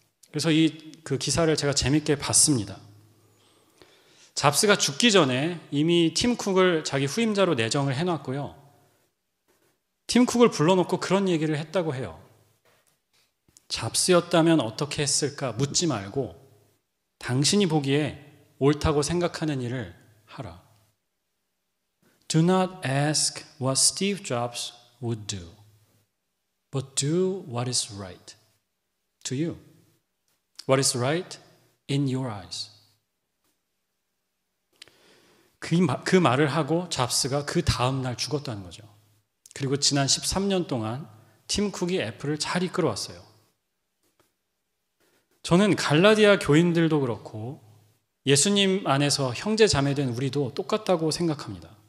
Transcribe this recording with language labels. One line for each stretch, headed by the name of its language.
Korean: 그래서 그 기사를 제가 재밌게 봤습니다. 잡스가 죽기 전에 이미 팀 쿡을 자기 후임자로 내정을 해놨고요. 팀 쿡을 불러놓고 그런 얘기를 했다고 해요. 잡스였다면 어떻게 했을까 묻지 말고 당신이 보기에 옳다고 생각하는 일을 하라.
English: Do not ask what Steve Jobs would do, but do what is right to you. What is right in your eyes.
Korean: 그 말을 하고 잡스가 그 다음 날 죽었다는 거죠. 그리고 지난 13년 동안 팀 쿡이 애플을 잘 이끌어왔어요. 저는 갈라디아 교인들도 그렇고 예수님 안에서 형제 자매된 우리도 똑같다고 생각합니다.